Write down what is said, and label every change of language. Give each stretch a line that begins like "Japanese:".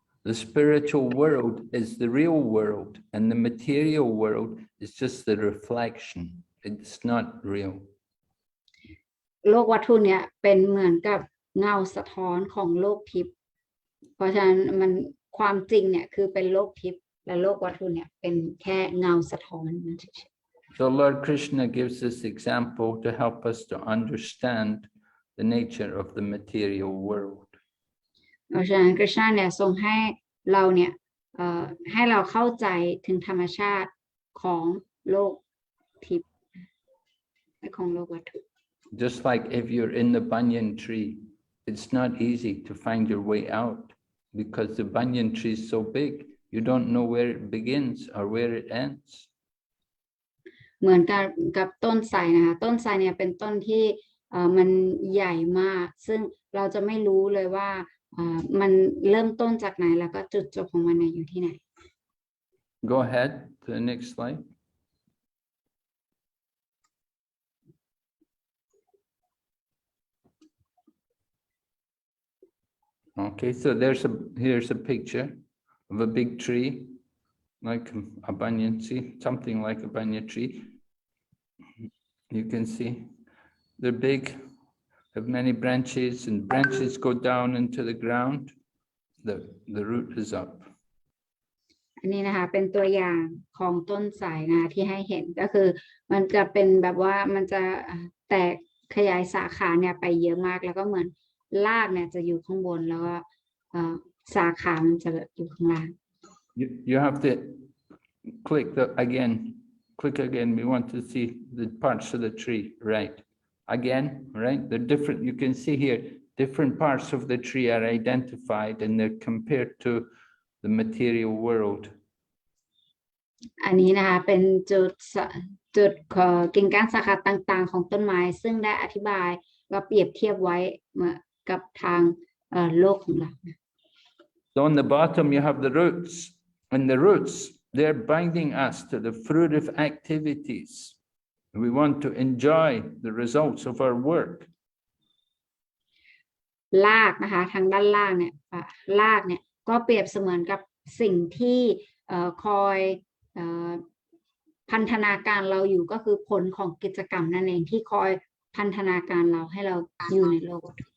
English: The spiritual world is the real world, and the material world is just the reflection. It's not real.
Thai: โลกวัตถุเนี่ยเป็นเหมือนกับเงาสะท้อนของโลกทิพย์เพราะฉะนั้นมันความจริงเนี่ยคือเป็นโลกทิพย์และโลกวัตถุเนี่ยเป็นแค่เงาสะท้อนนั่นเอง
English: So Lord Krishna gives this example to help us to understand the nature of the material world.
Thai: เพราะฉะนั้นคริชนาเนี่ยทรงให้เราเนี่ยให้เราเข้าใจถึงธรรมชาติของโลกทิพย์และของโลกวัตถุ
English: Just like if you're in the banyan tree, it's not easy to find your way out because the banyan tree is so big, you don't know where it begins or where it ends.
Thai: เหมือนกับต้นไทรนะคะต้นไทรเนี่ยเป็นต้นที่มันใหญ่มากซึ่งเราจะไม่รู้เลยว่ามันเริ่มต้นจากไหนแล้วก็จุดจบของมันเนี่ยอยู่ที่ไหน
English: Go ahead to the next slide. Okay, so here's a picture of a big tree, like a banyan tree, something like a banyan tree. You can see they're big, have many branches, and branches go down into the ground. The root is up.
Thai: อันนี้นะคะเป็นตัวอย่างของต้นไทรนะที่ให้เห็นก็คือมันจะเป็นแบบว่ามันจะแตกขยายสาขาเนี่ยไปเยอะมากแล้วก็เหมือนรากเนี่ยจะอยู่ข้างบนแล้วก็สาขามันจะอยู่ข้างล่าง
English: You have to click again. Click again. We want to see the parts of the tree, right? Again, right? They're different. You can see here, different parts of the tree are identified and they're compared to the material world.
Thai: อันนี้นะคะเป็นจุดกิ่งก้านสาขาต่างๆของต้นไม้ซึ่งได้อธิบายก็เปรียบเทียบไว้กับทางโลกของเรา
English: So on the bottom you have the roots, and the roots they're binding us to the fruitive activities. We want to enjoy the results of our work.
Thai: รากนะคะทางด้านล่างเนี่ยรากเนี่ยก็เปรียบเสมือนกับสิ่งที่คอยพันธนาการเราอยู่ก็คือผลของกิจกรรมนั่นเองที่คอยพันธนาการเราให้เราอยู่ในโลก